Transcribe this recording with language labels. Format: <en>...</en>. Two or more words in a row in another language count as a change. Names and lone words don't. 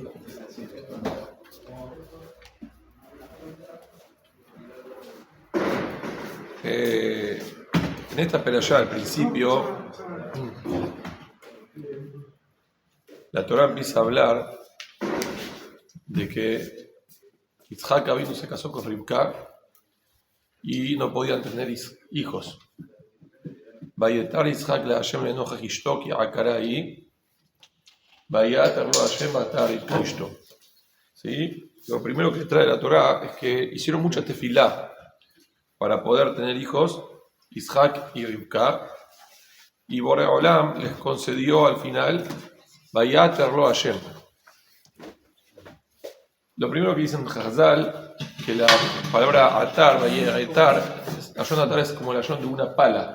<es>En esta Perashat, al principio, la Torah empieza a hablar de que Yitzhak Avinu se casó con Rivka y no podían tener hijos.</es> <he>ויעתר יצחק לה' לנכח אשתו כי עקרה היא, ויעתר לו ה' ותהר אשתו.</he> <es>¿Sí? Lo primero que trae la Torah es que hicieron mucha tefilá para poder tener hijos, Yitzhak y Rivka, y Borei Olam les concedió al final</es> <he>ויעתר לו ה.</he> <es>Lo primero que dicen Chazal, que la palabra atar, vayetar, atar es como el ayón de una pala.</es>